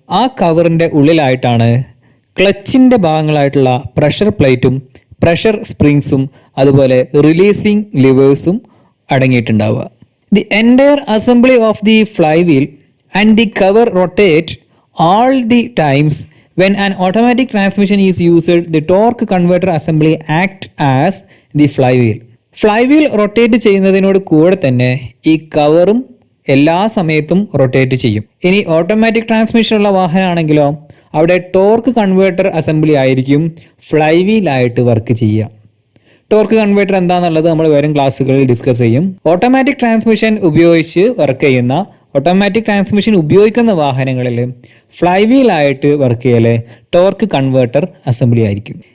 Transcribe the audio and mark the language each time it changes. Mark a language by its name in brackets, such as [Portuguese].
[Malayalam] ആ കവറിൻ്റെ ഉള്ളിലായിട്ടാണ് ക്ലച്ചിൻ്റെ ഭാഗങ്ങളായിട്ടുള്ള പ്രഷർ പ്ലേറ്റും പ്രഷർ സ്പ്രിങ്സും അതുപോലെ releasing ലിവേഴ്സും അടങ്ങിയിട്ടുണ്ടാവുക. [English] The entire assembly of the fly wheel and the cover rotate all the times when an automatic transmission is used. The torque converter assembly act as the flywheel. [Malayalam] Flywheel rotate ചെയ്യുന്നതിനോട് കൂടെ തന്നെ ഈ കവറും എല്ലാ സമയത്തും rotate ചെയ്യും. ഇനി automatic transmission ഉള്ള വാഹനമാണെങ്കിലോ അവിടെ ടോർക്ക് കൺവേർട്ടർ അസംബ്ലി ആയിരിക്കും ഫ്ലൈവീലായിട്ട് വർക്ക് ചെയ്യുക. ടോർക്ക് കൺവേർട്ടർ എന്താണെന്നുള്ളത് നമ്മൾ വരും ക്ലാസ്സുകളിൽ ഡിസ്കസ് ചെയ്യും. ഓട്ടോമാറ്റിക് ട്രാൻസ്മിഷൻ ഉപയോഗിച്ച് വർക്ക് ചെയ്യുന്ന ഓട്ടോമാറ്റിക് ട്രാൻസ്മിഷൻ ഉപയോഗിക്കുന്ന വാഹനങ്ങളിൽ ഫ്ലൈവീലായിട്ട് വർക്ക് ചെയ്യല് ടോർക്ക് കൺവേർട്ടർ അസംബ്ലി ആയിരിക്കും.